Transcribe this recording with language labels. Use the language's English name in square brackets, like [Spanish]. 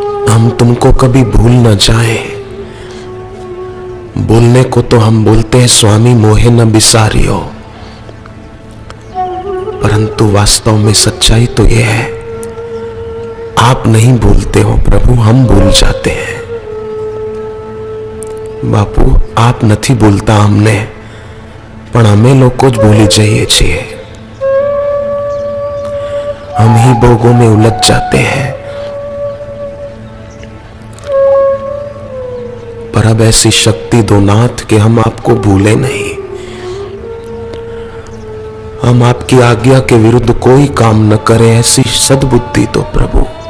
[Hindi] हम तुमको कभी भूल न जाएं। बोलने को तो हम बोलते हैं स्वामी मोहे न बिसारियो, परंतु वास्तव में सच्चाई तो यह है आप नहीं भूलते हो प्रभु, हम भूल जाते हैं। बापू आप [Gujarati] નથી ભૂલતા અમને, પણ અમે લોકો જ ભૂલી જઈએ છીએ। [Hindi] हम ही भोगों में उलझ जाते हैं। पर अब ऐसी शक्ति दो नाथ कि हम आपको भूले नहीं। हम आपकी आज्ञा के विरुद्ध कोई काम न करें, ऐसी सद्बुद्धि दो प्रभु।